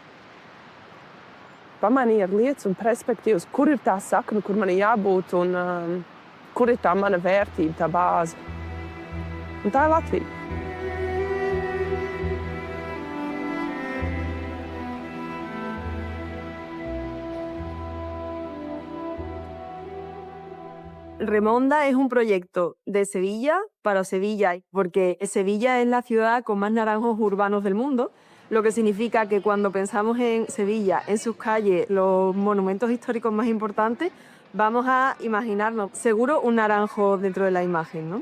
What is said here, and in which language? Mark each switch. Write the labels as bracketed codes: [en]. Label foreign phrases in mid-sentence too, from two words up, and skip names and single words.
[lv] Pamainīja lietas un perspektīvas, kur ir tā sakne, kur man ir jābūt un kur ir tā mana vērtība, tā bāze. Un tā ir Latvija. [es] Remonda es un proyecto de Sevilla para Sevilla, porque Sevilla es la ciudad con más naranjos urbanos del mundo, lo que significa que cuando pensamos en Sevilla, en sus calles, los monumentos históricos más importantes, vamos a imaginarnos seguro un naranjo dentro de la imagen, ¿no?